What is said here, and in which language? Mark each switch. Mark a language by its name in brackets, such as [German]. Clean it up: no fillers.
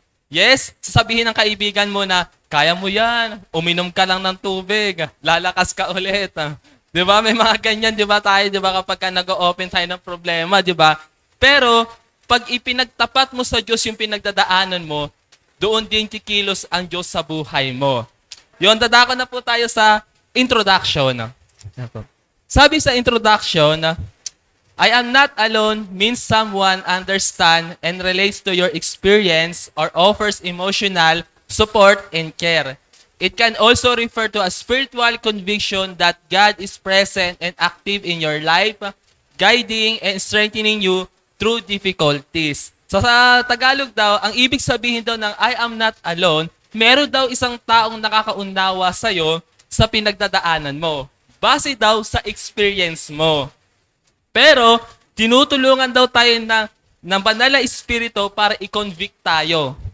[Filipino] Yes, sasabihin ng kaibigan mo na, kaya mo yan, uminom ka lang ng tubig, lalakas ka ulit. Di ba? May mga ganyan, di ba tayo, di ba kapag ka nag-open tayo ng problema, di ba? Pero, pag ipinagtapat mo sa Diyos yung pinagdadaanan mo, doon din kikilos ang Diyos sa buhay mo. Yun, dadako na po tayo sa introduction. Sabi sa [English] introduction, I am not alone means someone understands and relates to your experience or offers emotional support and care. It can also refer to a spiritual conviction that God is present and active in your life, guiding and strengthening you through difficulties. [Filipino] So sa Tagalog daw, ang ibig sabihin daw ng [English] I am not alone, [Filipino] meron daw isang taong nakakaunawa sa'yo sa pinagdadaanan mo. Base daw sa experience mo. Pero, tinutulungan daw tayo ng banal na espiritu para i-convict tayo.